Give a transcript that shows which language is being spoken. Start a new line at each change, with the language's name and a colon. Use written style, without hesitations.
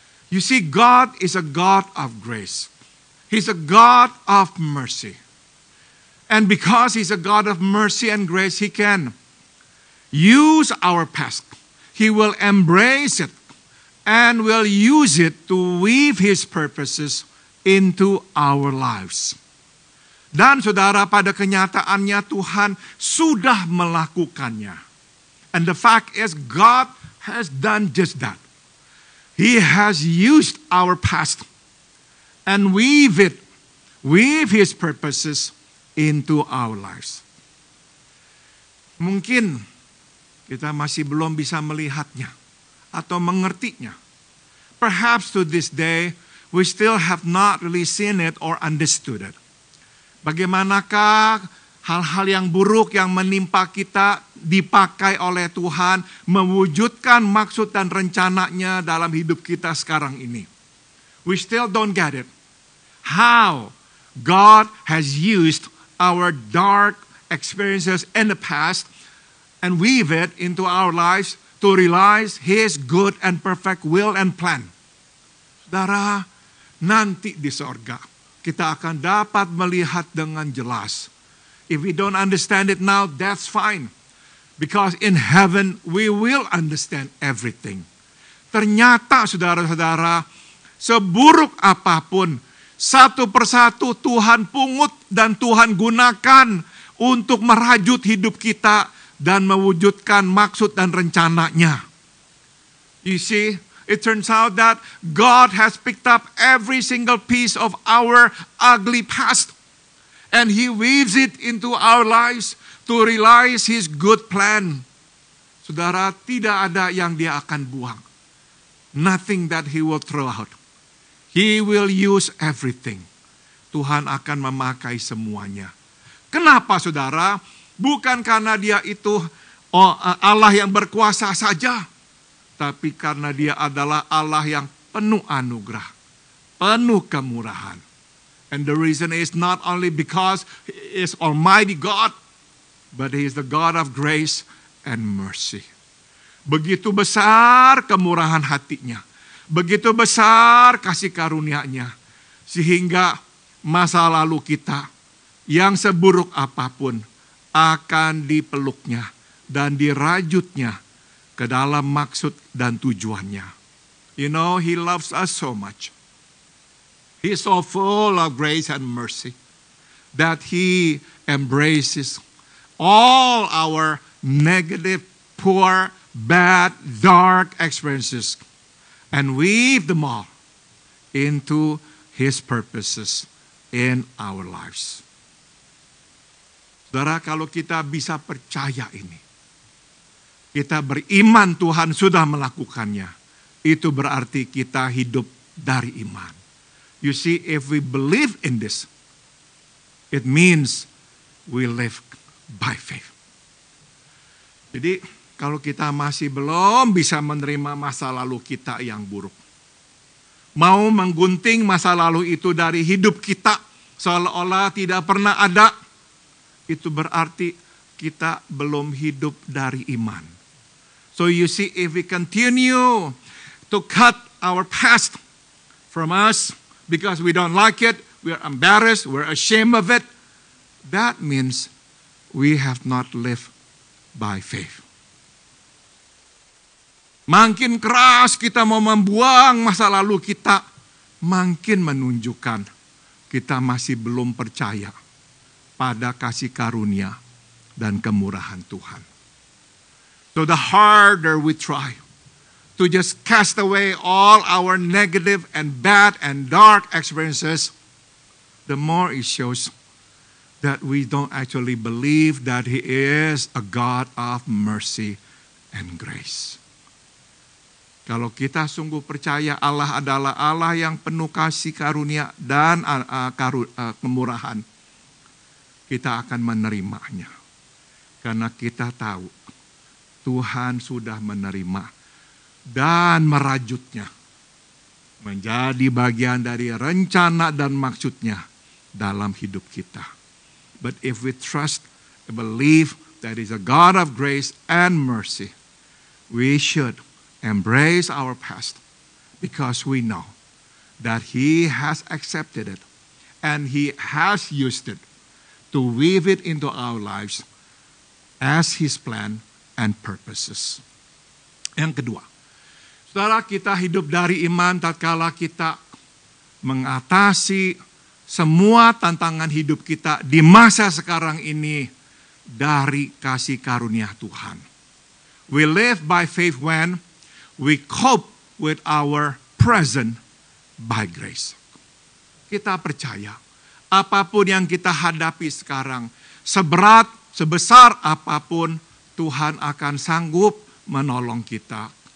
English: You see, God is a God of grace. He's a God of mercy. And because He's a God of mercy and grace, He can use our past. He will embrace it and will use it to weave His purposes into our lives.
Indonesian: Dan saudara, pada kenyataannya Tuhan sudah melakukannya.
English: And the fact is, God has done just that. He has used our past and weave His purposes into our lives.
Indonesian: Mungkin kita masih belum bisa melihatnya atau mengertinya.
English: Perhaps to this day, we still have not really seen it or understood it.
Indonesian: Bagaimanakah hal-hal yang buruk yang menimpa kita dipakai oleh Tuhan mewujudkan maksud dan rencananya dalam hidup kita sekarang ini.
English: We still don't get it. How God has used our dark experiences in the past and weave it into our lives to realize His good and perfect will and plan.
Indonesian: Saudara, nanti di sorga kita akan dapat melihat dengan jelas.
English: If we don't understand it now, that's fine. Because in heaven, we will understand everything.
Indonesian: Ternyata saudara-saudara, seburuk apapun, satu persatu Tuhan pungut dan Tuhan gunakan untuk merajut hidup kita dan mewujudkan maksud dan rencananya.
English: You see, it turns out that God has picked up every single piece of our ugly past and He weaves it into our lives to realize His good plan.
Indonesian: Saudara, tidak ada yang Dia akan buang.
English: Nothing that He will throw out. He will use everything.
Indonesian: Tuhan akan memakai semuanya. Kenapa, saudara? Bukan karena Dia itu Allah yang berkuasa saja, tapi karena dia adalah Allah yang penuh anugerah, penuh kemurahan.
English: And the reason is not only because He is Almighty God, but He is the God of grace and mercy.
Indonesian: Begitu besar kemurahan hatinya, begitu besar kasih karunia-Nya, sehingga masa lalu kita yang seburuk apapun akan dipeluknya dan dirajutnya ke dalam maksud dan tujuannya.
English: You know, He loves us so much. He is so full of grace and mercy that He embraces all our negative, poor, bad, dark experiences and weave them all into His purposes in our lives.
Indonesian: Saudara, kalau kita bisa percaya ini, kita beriman Tuhan sudah melakukannya, itu berarti kita hidup dari iman.
English: You see, if we believe in this, it means we live by faith.
Indonesian: Jadi, kalau kita masih belum bisa menerima masa lalu kita yang buruk, mau menggunting masa lalu itu dari hidup kita seolah-olah tidak pernah ada, itu berarti kita belum hidup dari iman.
English: So you see, if we continue to cut our past from us because we don't like it, we're embarrassed, we're ashamed of it, that means we have not lived by faith.
Indonesian: Makin keras kita mau membuang masa lalu kita, makin menunjukkan kita masih belum percaya pada kasih karunia dan kemurahan Tuhan.
English: So the harder we try to just cast away all our negative and bad and dark experiences, the more it shows that we don't actually believe that He is a God of mercy and grace.
Indonesian: Kalau kita sungguh percaya Allah adalah Allah yang penuh kasih karunia dan kemurahan, kita akan menerimanya. Karena kita tahu Tuhan sudah menerima dan merajutnya menjadi bagian dari rencana dan maksudnya dalam hidup kita.
English: But if we trust and believe that He is a God of grace and mercy, we should embrace our past because we know that He has accepted it and He has used it to weave it into our lives as His plan and purposes.
Indonesian: Yang kedua, saudara, kita hidup dari iman tatkala kita mengatasi semua tantangan hidup kita di masa sekarang ini dari kasih karunia Tuhan.
English: We live by faith when we cope with our present by grace.
Indonesian: Kita percaya apapun yang kita hadapi sekarang, seberat, sebesar apapun, Tuhan akan sanggup menolong kita.